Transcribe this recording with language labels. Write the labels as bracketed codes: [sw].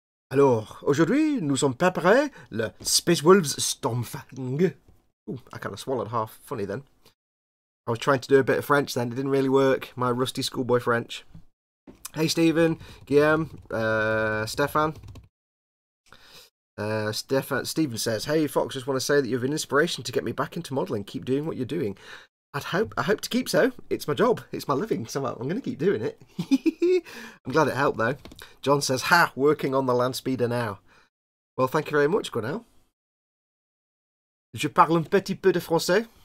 [fr] Alors, aujourd'hui, nous sommes préparés le Space Wolves Stormfang. [en] Ooh, I kind of swallowed half. Funny then. I was trying to do a bit of French then. It didn't really work. My rusty schoolboy French. Hey, Stephen, Guillaume, Stefan. Stephen says, hey, Fox, just want to say that you're an inspiration to get me back into modelling. Keep doing what you're doing. I hope to keep so. It's my job. It's my living. So I'm going to keep doing it. I'm glad it helped, though. John says, ha, working on the land speeder now. Well, thank you very much, Gwenelle. [fr] Je parle un petit peu de français.